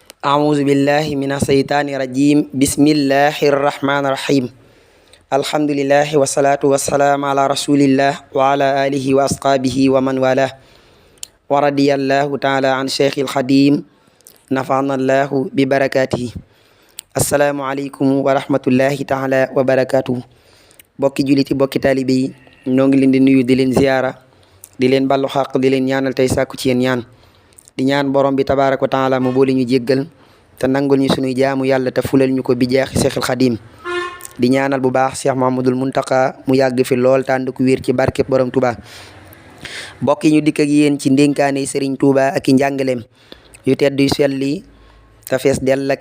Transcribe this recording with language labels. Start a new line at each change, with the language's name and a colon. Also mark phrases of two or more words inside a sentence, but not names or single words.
Arabic: أعوذ بالله من الشيطان الرجيم بسم الله الرحمن الرحيم الحمد لله والصلاة والسلام على رسول الله وعلى آله وأصحابه ومن والاه ورضي الله تعالى عن شيخ الخديم نفعنا الله ببركاته السلام عليكم ورحمة الله تعالى وبركاته
Wolof: bokki juliti bokki taalibe yi ñoo ngi leen di nuyu di leen ziyaara di leen ballu xaq di leen ñaanal tey sàkku ci yéen ñaan di ñaan borom bi
Arabic: تبارك وتعالى
Wolof: mu boole ñu jéggal te nangul ñu sunuy jaamu yàlla te fulal ñu ko bi jeexi Seexul Xadiim di ñaanal bu baax Cheikh Mahamadul Muntaqa mu yàgg fi lool tànd ku wér ci barkeb borom Touba bokk yi ñu dikk ak yéen ci ndénkaane Serigne Touba ak i njàngaleem yu tedd yu selli te fees dell ak i